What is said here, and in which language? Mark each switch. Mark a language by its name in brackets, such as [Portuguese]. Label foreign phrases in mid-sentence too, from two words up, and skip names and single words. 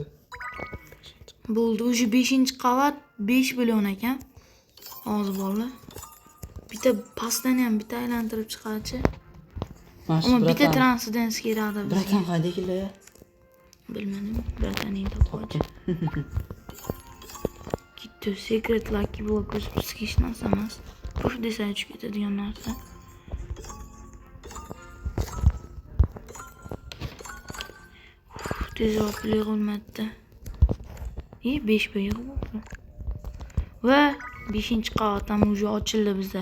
[Uzbek] Bo'ldi, уже 5-qavat 5 million ekan. Hozir bolalar. Bitta pastdan ham bitta aylantirib chiqarchi. Ammo bitta transdens kerakdi bizga. Bratan qayda keladi? Bilmadim, brataningda qo'ychi. Gitti, [English] secret lucky block [Uzbek] bizga hech narsa emas. Puf desa tushib ketadigan narsa. Tezroq pul yig'ilmadi. 5 pul yig'ildi. Va 5-qavat ham уже ochildi bizda.